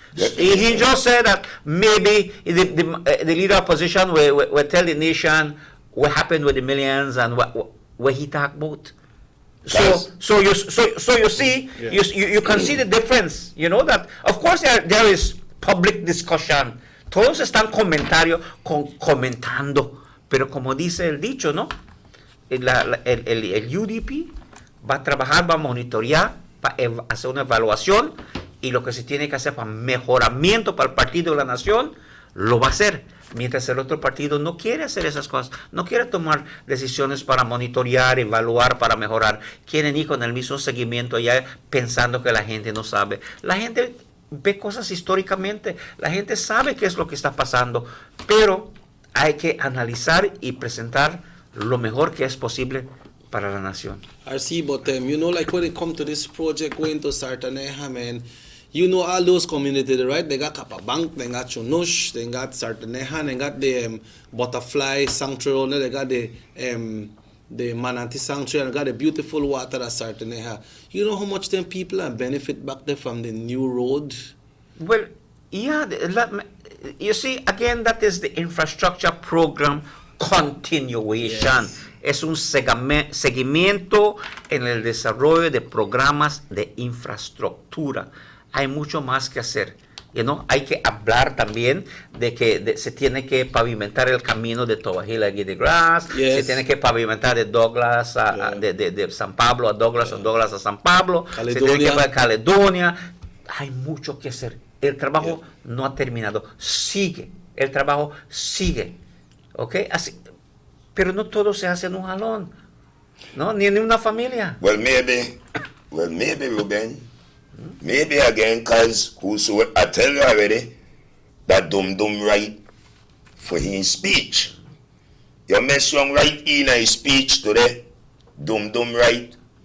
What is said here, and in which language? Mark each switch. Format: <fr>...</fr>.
<en>He just said that maybe the leader of opposition will tell the nation what happened with the millions and what he talked about. So you see, you can see the difference. You know that, of course, there is public discussion.</en> <es>Todos están comentando. Pero como dice el dicho, ¿no? El UDP va a trabajar, va a monitorear, va a hacer una evaluación y lo que se tiene que hacer para mejoramiento para el partido de la nación, lo va a hacer. Mientras el otro partido no quiere hacer esas cosas, no quiere tomar decisiones para monitorear, evaluar, para mejorar. Quieren ir con el mismo seguimiento allá pensando que la gente no sabe. La gente ve cosas históricamente, la gente sabe qué es lo que está pasando, pero hay que analizar y presentar lo mejor que es posible para la nación.</es> <en>I see, but you know, like when it comes to this project going to Sartaneja, man, you know all those communities, right? They got Kapabank, they got Chunush, they got Sartaneja, they got the butterfly sanctuary, they got the Manatee sanctuary, and they got the beautiful water at Sartaneja. You know how much them people are benefit back there from the new road? Well, yeah, you see, again, that is the infrastructure program continuation. Yes.</en> <es>Es un seguimiento en el desarrollo de programas de infraestructura. Hay mucho más que hacer. Hay que hablar también de que se tiene que pavimentar el camino de Toa-Hill a Giddy Grass, se tiene que pavimentar de Douglas de San Pablo a Douglas, o Douglas a San Pablo, se tiene que pavimentar Caledonia. Hay mucho que hacer. El trabajo no ha terminado. El trabajo sigue. ¿Ok? Así, pero no todo se hace en un jalón. ¿No? Ni en una familia.</es> <en>Well, maybe, Ruben. Maybe again, because I tell you already that Dum right for his speech. You mess wrong right in his speech today. Dum right.</en>